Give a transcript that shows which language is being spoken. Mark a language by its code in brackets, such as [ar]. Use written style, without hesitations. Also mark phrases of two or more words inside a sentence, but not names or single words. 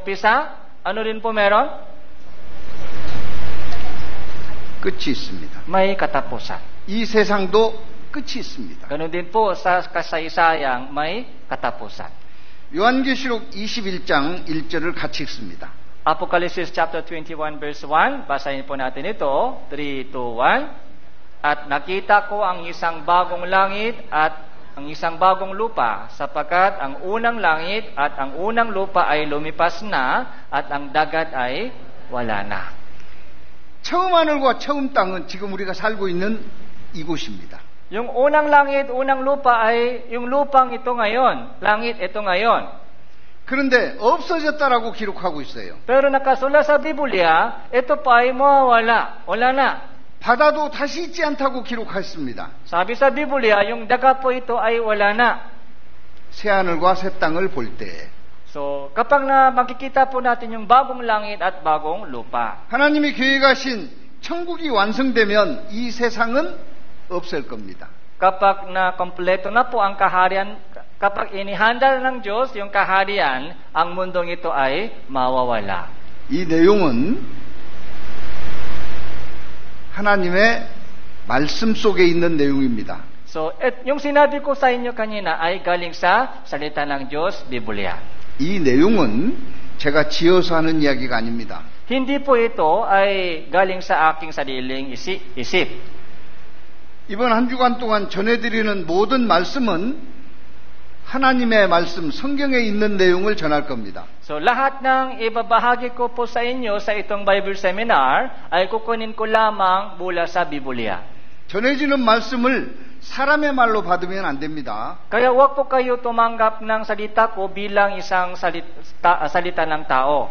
[tl] Kung may umpisa, ano rin po meron? [ko] 끝이 있습니다. [tl] may katapusan. [ko] 이 세상도 끝이 있습니다. [tl] Ganun din po sa kasaysayang may katapusan. [ko] 요한계시록 21장 1절을 같이 읽습니다. [en] Apocalypse chapter 21 verse 1, [tl] basahin po natin ito, 3, 2, 1. At nakita ko ang isang bagong langit at ang isang bagong lupa, sapagkat ang unang langit at ang unang lupa ay lumipas na at ang dagat ay wala na. [ko] 처음 하늘과 처음 땅은 지금 우리가 살고 있는 이곳입니다. [tl] Yung unang langit, unang lupa ay yung lupang ito ngayon, langit ito ngayon. [ko] 그런데 없어졌다라고 기록하고 있어요. [tl] Pero nakasulat sa Biblia, ito pa ay mawawala, wala na. [ko] 바다도 다시 있지 않다고 기록했습니다. [tl] Sabi sa Biblia, yung dagat po ito ay wala na. [ko] 새 하늘과 새 땅을 볼 때 [tl] So, kapag na makikita po natin yung bagong langit at bagong lupa. [ko] 하나님이 계획하신 천국이 완성되면 이 세상은 없을 겁니다. [tl] Kapag na kompleto na po ang kaharian, kapag inihanda ng Diyos yung kaharian, ang mundong ito ay mawawala. [ko] 이 내용은 하나님의 말씀 속에 있는 내용입니다. [tl] So, yung sinabi ko sa inyo kanina ay galing sa salita ng Diyos, Biblia. [ko] 이 내용은 제가 지어서 하는 이야기가 아닙니다. [tl] Hindi po ito ay galing sa aking sariling isip. [ko] 이번 한 주간 동안 전해드리는 모든 말씀은 하나님의 말씀, 성경에 있는 내용을 전할 겁니다. [tl] So, lahat ng ibabahagi ko po sa inyo sa itong [en] Bible Seminar [tl] ay kukunin ko lamang mula sa Biblia. [ko] 전해지는 말씀을 사람의 말로 받으면 안 됩니다. [tl] Kaya huwag po kayo tumanggap ng salita ko bilang isang salita ng tao.